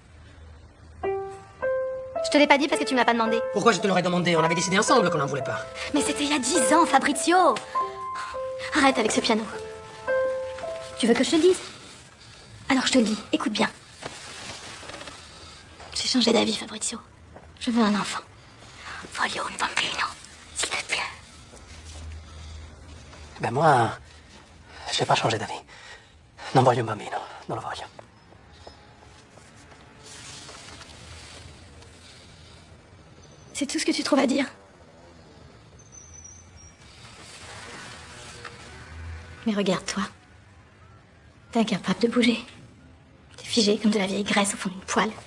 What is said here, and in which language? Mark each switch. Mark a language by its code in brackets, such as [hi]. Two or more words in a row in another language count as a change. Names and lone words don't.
[fr] Je te l'ai pas dit parce que tu me l'as pas demandé. Pourquoi je te l'aurais demandé? On avait décidé ensemble qu'on n'en voulait pas. Mais c'était il y a 10 ans, Fabrizio. Arrête avec ce piano. Tu veux que je te le dise? Alors je te le dis, écoute bien. changé d'avis, Fabrizio. Je veux un enfant. [it] Voglio un bambino, [fr] s'il te plaît. Ben moi, j'ai pas changé d'avis. [it] Non voglio un bambino, non lo voglio. [fr] C'est tout ce que tu trouves à dire. Mais regarde-toi. T'es incapable de bouger. T'es figé comme de la vieille graisse au fond d'une poêle.